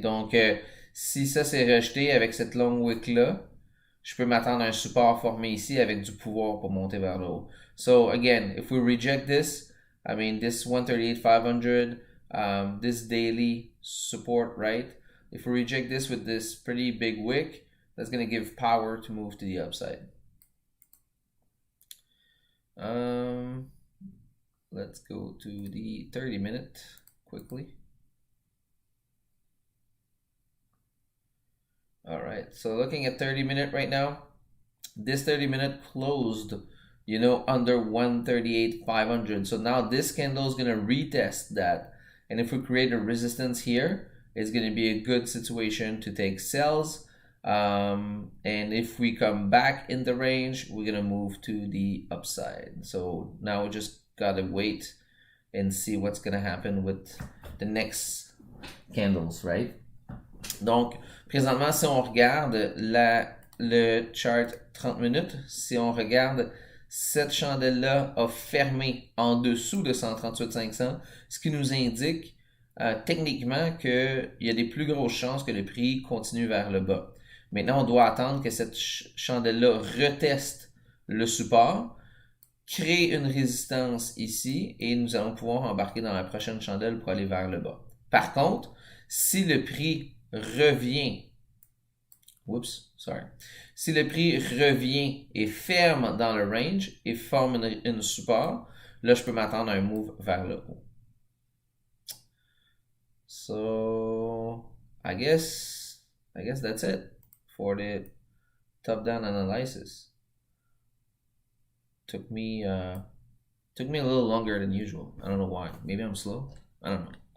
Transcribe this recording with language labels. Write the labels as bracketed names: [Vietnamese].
[French] Donc, si ça s'est rejeté avec cette longue wick-là, je peux m'attendre à un support formé ici avec du pouvoir pour monter vers le haut. [English] So, again, if we reject this, I mean, this 138,500, this daily support, right? If we reject this with this pretty big wick, that's going to give power to move to the upside. Let's go to the 30-minute quickly. All right, so looking at 30-minute right now, this 30-minute closed you know, under 138,500. So now this candle is going to retest that. And if we create a resistance here, it's going to be a good situation to take sells. And if we come back in the range, we're going to move to the upside. So now we just got to wait and see what's going to happen with the next candles, right? [French] Donc, présentement, si on regarde le chart 30 minutes, si on regarde cette chandelle-là a fermé en dessous de 138,500, ce qui nous indique techniquement qu'il y a des plus grosses chances que le prix continue vers le bas. Maintenant, on doit attendre que cette chandelle-là reteste le support, crée une résistance ici et nous allons pouvoir embarquer dans la prochaine chandelle pour aller vers le bas. Par contre, si le prix revient, si le prix revient et ferme dans le range et forme une support, là, je peux m'attendre à un move vers le haut. [English] So, I guess that's it for the top-down analysis. Took me a little longer than usual. I don't know why. Maybe I'm slow. I don't know.